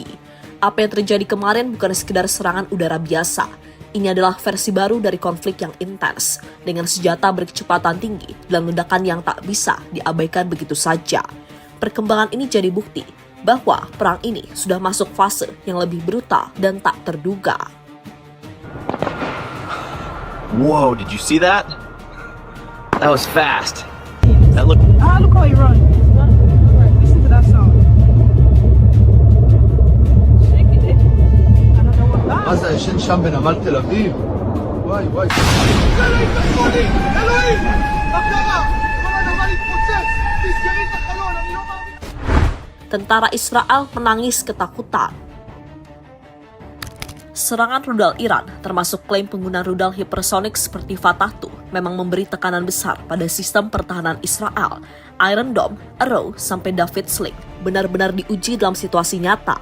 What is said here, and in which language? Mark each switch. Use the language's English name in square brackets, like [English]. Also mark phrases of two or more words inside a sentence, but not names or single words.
[Indonesian] Apa yang terjadi kemarin bukan sekedar serangan udara biasa. Ini adalah versi baru dari konflik yang intens, dengan senjata berkecepatan tinggi dan ledakan yang tak bisa diabaikan begitu saja. Perkembangan ini jadi bukti bahwa perang ini sudah masuk fase yang lebih brutal dan tak terduga. [English] Whoa, did you see that? That was fast. That looked... Look how he runs. Listen to that sound. Shaking it. Another one. [Hebrew] מה זה, ישן שם בנמל תל אביב? וואי וואי. אלוהים, תעזרו לי! אלוהים! מה קרה? כל הנמל התפוצץ! תסגרי את החלון, אני לא מאמין. [Indonesian] Tentara Israel menangis ketakutan. Serangan rudal Iran, termasuk klaim penggunaan rudal hipersonik seperti Fatah II, memang memberi tekanan besar pada sistem pertahanan Israel. Iron Dome, Arrow, sampai David Sling benar-benar diuji dalam situasi nyata.